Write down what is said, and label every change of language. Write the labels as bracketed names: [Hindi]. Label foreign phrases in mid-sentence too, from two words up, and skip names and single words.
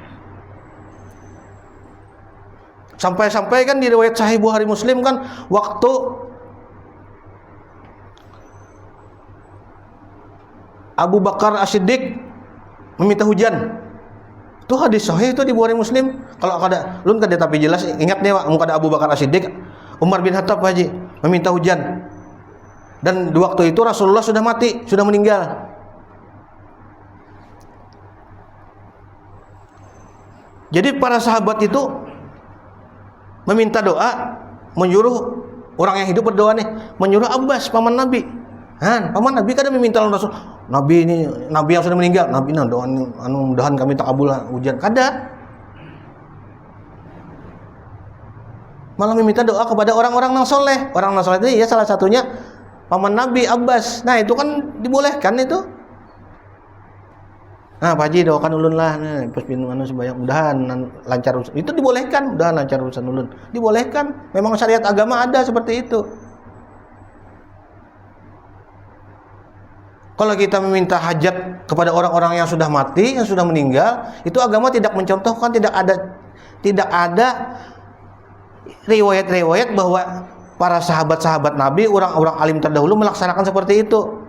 [Indonesian] Sampai-sampai kan di riwayat Sahih Bukhari Muslim kan, waktu Abu Bakar As-Siddiq meminta hujan, itu hadis sahih itu di Bukhari Muslim. [Banjar] Kalau kada lun kada tapi jelas ingat nih muka ada Abu Bakar As-Siddiq, Umar bin Khattab haji meminta hujan. [Indonesian] Dan di waktu itu Rasulullah sudah mati, sudah meninggal. Jadi para sahabat itu meminta doa, menyuruh orang yang hidup berdoa nih, menyuruh Abbas paman Nabi. Paman Nabi kadang meminta Rasul, Nabi ini Nabi yang sudah meninggal, Nabi nah doa anu mudahan kami takabul hujan. Kada. Malah meminta doa kepada orang-orang yang soleh. Orang yang soleh itu ya salah satunya paman Nabi Abbas. [Banjar] Nah itu kan dibolehkan itu. Nah Pak Haji doakan ulun lah, pas minum anu sebanyak mudahan lancar urusan. Itu dibolehkan, mudahan lancar urusan ulun. [Indonesian] Dibolehkan. Memang syariat agama ada seperti itu. Kalau kita meminta hajat kepada orang-orang yang sudah mati, yang sudah meninggal, itu agama tidak mencontohkan, tidak ada riwayat-riwayat bahwa para sahabat-sahabat Nabi, orang-orang alim terdahulu melaksanakan seperti itu.